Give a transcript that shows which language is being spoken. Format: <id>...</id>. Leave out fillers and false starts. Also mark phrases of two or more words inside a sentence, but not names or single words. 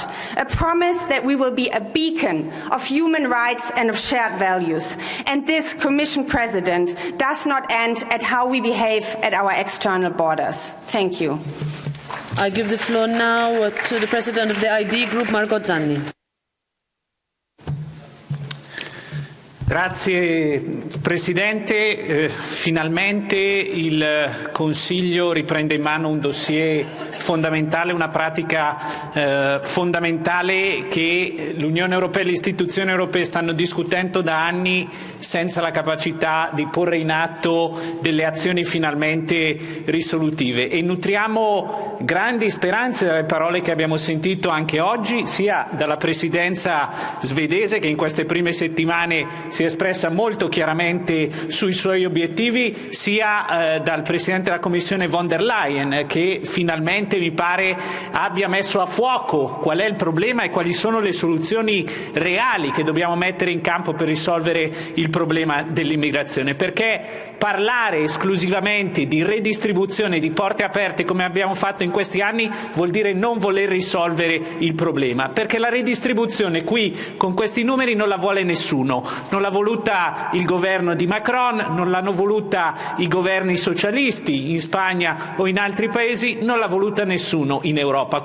<en>A promise that we will be a beacon of human rights and of shared values. And this, Commission President, does not end at how we behave at our external borders. Thank you. I give the floor now to the President of the ID Group, Marco Zanni.</en> <it>Grazie Presidente, finalmente il Consiglio riprende in mano un dossier fondamentale, una pratica fondamentale che l'Unione Europea e le istituzioni europee stanno discutendo da anni senza la capacità di porre in atto delle azioni finalmente risolutive, e nutriamo grandi speranze dalle parole che abbiamo sentito anche oggi, sia dalla Presidenza svedese, che in queste prime settimane si è espressa molto chiaramente sui suoi obiettivi, sia dal Presidente della Commissione von der Leyen, che finalmente mi pare abbia messo a fuoco qual è il problema e quali sono le soluzioni reali che dobbiamo mettere in campo per risolvere il problema dell'immigrazione. Perché parlare esclusivamente di redistribuzione, di porte aperte, come abbiamo fatto in questi anni, vuol dire non voler risolvere il problema, perché la redistribuzione qui con questi numeri non la vuole nessuno, non l'ha voluta il governo di Macron, non l'hanno voluta i governi socialisti in Spagna o in altri paesi, non l'ha voluta nessuno in Europa.</it>